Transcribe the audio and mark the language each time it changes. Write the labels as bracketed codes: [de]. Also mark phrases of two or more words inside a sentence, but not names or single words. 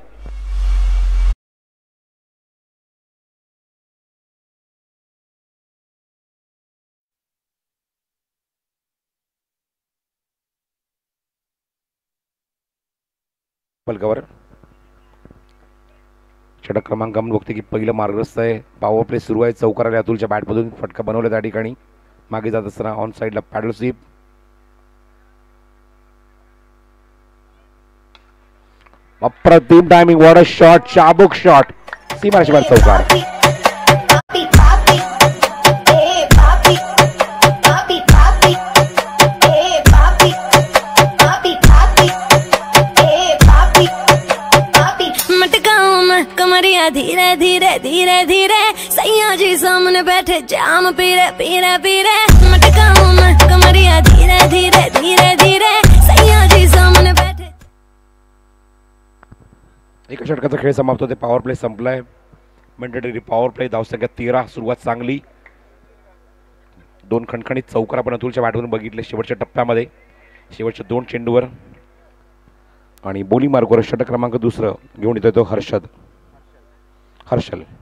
[mr] फलकावर षटक क्रमांक आपण बघते की पहिलं मार्गस्थ आहे, [en] power play [mr] सुरू आहे, चौकार आले अतुलच्या बॅटमधून, फटका बनवला त्या ठिकाणी. मागे जात असताना ऑन साईडला [en] paddle sweep, [mr] अप्रतिम टायमिंग, [en] what a shot, [mr] चाबुक शॉट, सीमारेषे बाहेर चौकार. [hi] धीरे धीरे धीरे धीरे सैया जी सामने बैठे जाम पीरे पीरे पीरे, मटकाऊं मैं कमरिया धीरे धीरे धीरे धीरे सैया जी सामने बैठे. [mr] एका षटकाचा खेळ समाप्त होते, [en] power play [mr] संपलाय. [en] mandatory power play, [mr] धावसंख्या 13, सुरुवात चांगली. 2 खणखणीत चौकार आपण अतुलच्या बॅटवरून बघितले शेवटच्या टप्प्यामध्ये, शेवटच्या 2 चेंडूवर. आणि बोली मार्गवर षटक क्रमांक 2 घेऊन येतोय तो हर्षल.